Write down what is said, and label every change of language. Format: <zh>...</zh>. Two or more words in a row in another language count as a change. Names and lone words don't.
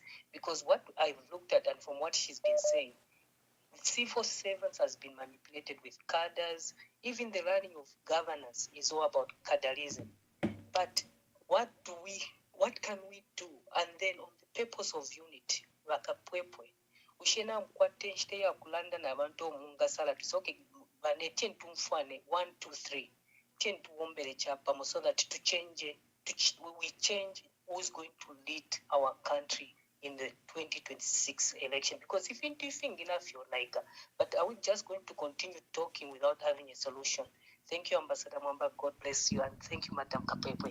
<en>Because what I've looked at and from what she's been saying, civil servants has been manipulated with cadres. Even the running of governance is all about cadreism. But what can we do? And then on the purpose of unity,</en> <bem>KAPWEPWE, ushena mkwate nshite ya kulanda na abantu omunga sala tusoke bane 10 tumfane 1 2 3 10 tuombele chapa</bem> <en>so that we change who's going to lead our country in the 2026 election. Because if you think enough, you're like, but are we just going to continue talking without having a solution? Thank you, Ambassador Mwamba. God bless you. And thank you, Madam KAPWEPWE.</en>